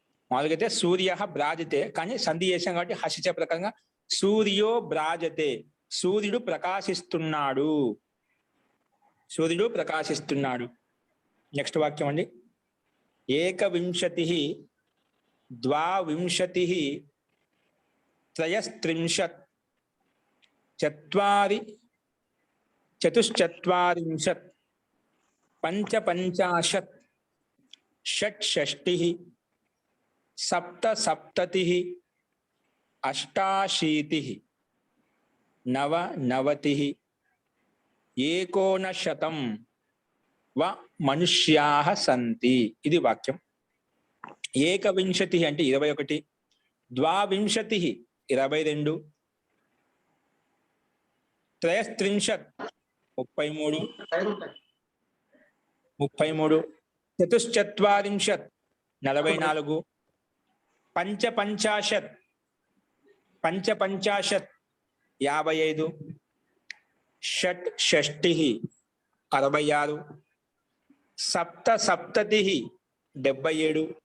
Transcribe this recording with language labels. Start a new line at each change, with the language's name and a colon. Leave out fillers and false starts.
Telugu: మామూలుగా అయితే
Sanskrit: సూర్య భ్రాజతే,
Telugu: కానీ సంధి చేసాం కాబట్టి హసిచ ప్రకారంగా
Sanskrit: సూర్యో భ్రాజతే,
Telugu: సూర్యుడు ప్రకాశిస్తున్నాడు, సూర్యుడు ప్రకాశిస్తున్నాడు. నెక్స్ట్ వాక్యం అండి. 21
Sanskrit: द्वाविंशतिः त्रयस्त्रिंशत् चत्वारि चतुश्चत्वारिंशत् पञ्चपञ्चाशत् षट्षष्टिः सप्तसप्ततिः अष्टाशीतिः नवनवतिः एकोनशतं व मनुष्याः सन्ति।
Telugu: ఇది వాక్యం.
Sanskrit: ఏకవింశతిः
Telugu: అంటే
Sanskrit: 21, ద్వావింశతిः 22, త్రయస్త్రింశత్ 33, చతుశ్చత్వారింశత్ 44, పంచపంచాశత్ 55, షట్షష్టిः 66, సప్తసప్తతిः 77,